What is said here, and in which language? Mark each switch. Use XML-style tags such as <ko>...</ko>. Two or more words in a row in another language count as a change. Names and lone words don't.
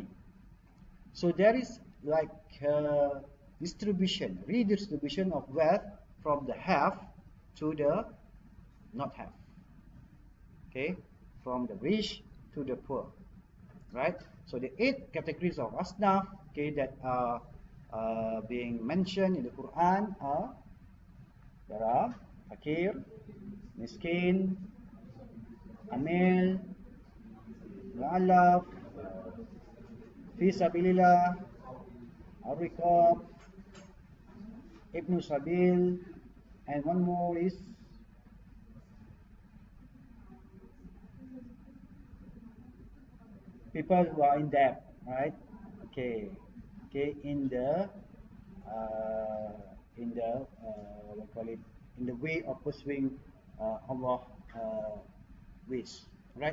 <en>So there is like redistribution of wealth from the have to the not have, okay, from the rich to the poor, right? So the 8 categories of asnaf, okay, that are being mentioned in the Quran are, there are</en> <ar>فقير، مسكين,</ar> <en>amil,</en> <ar>مؤلف، في سبيل الله، الرقاب، ابن سبيل,</ar> <en>and one more is people who are in debt, right? Okay, okay, what we call it, in the way of pursuing Allah ways, right?</en>